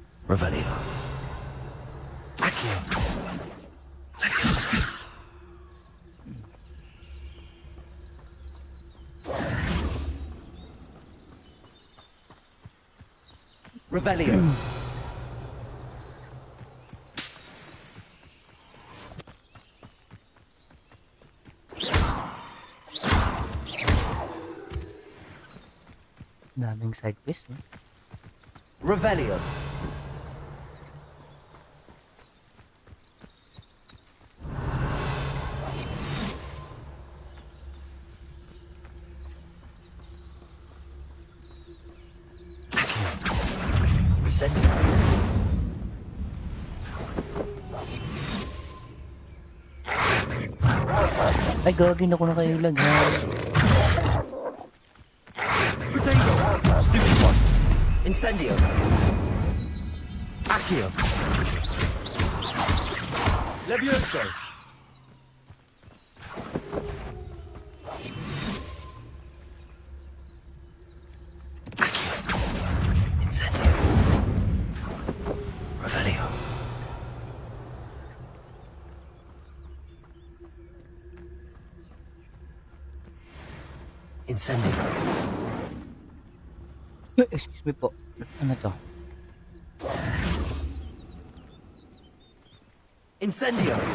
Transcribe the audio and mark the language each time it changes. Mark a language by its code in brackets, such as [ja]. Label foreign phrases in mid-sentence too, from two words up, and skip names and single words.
[tl] Revelio. Accio. Leviosa. Revelio. Daming [en] side quest, [tl] no? Revelio. Incendio. Ay, gagawin ako na kayo lang, ha? [en] Potato. Stupid one. [tl] Incendio. Accio. Levioso. Incendio. Revelio. Incendio. [en] Excuse me [tl] po. Ano to? Incendio.